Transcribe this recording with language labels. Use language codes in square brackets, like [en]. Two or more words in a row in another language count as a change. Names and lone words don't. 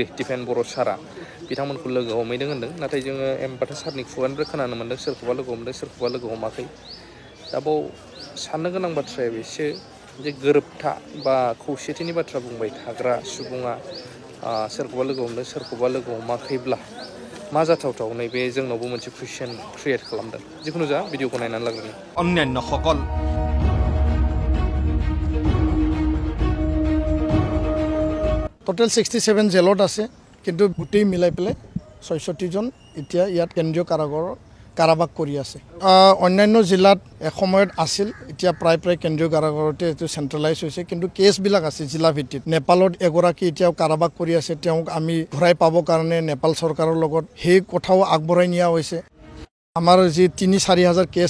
[brx] दिपेन बर' सारा बिथांमोनखौ लोगो हमहैदों होनदों नाथाय जोङो एम बाथा सारनि खुगानिफ्राय खोनानो मोनदों सोरखौबा लोगो हमदों सोरखौबा लोगो हमाखै दा बाव साननो गोनां बाथ्राया बेसो जे गोरोबथा बा खौसेथिनि बाथ्रा बुंबाय थाग्रा सुबुङा सोरखौबा लोगो हमदों सोरखौबा लोगो हमाखैब्ला मा जाथावथाव नैबे जोंनावबो मोनसे कुइसन क्रिएट खालामदों जिखुनु जा भिडिअखौ नायनानै लाग्रोनि [as] অন্যান্য সকল টোটেল 67 জেলত আছে কিন্তু গোটেই মিলাই পেলাই 66 জন এতিয়া ইয়াত কেন্দ্ৰীয় কাৰাবাস কৰি আছে অন্যান্য জিলাত এসময়ত আছিল এতিয়া প্ৰায় কেন্দ্ৰীয় কাৰাগাৰতে এটো সেন্ট্ৰেলাইজ হৈছে কিন্তু কেছ বিলাক আছে জিলা ভিত্তিত নেপালত এগৰাকী এতিয়াও কাৰাবাস কৰি আছে তেওঁক আমি ঘূৰাই পাব কাৰণে নেপাল চৰকাৰৰ লগত সেই কথাও আগবঢ়াই নিয়া হৈছে আমাৰ যে 3-4 হাজাৰ কেছ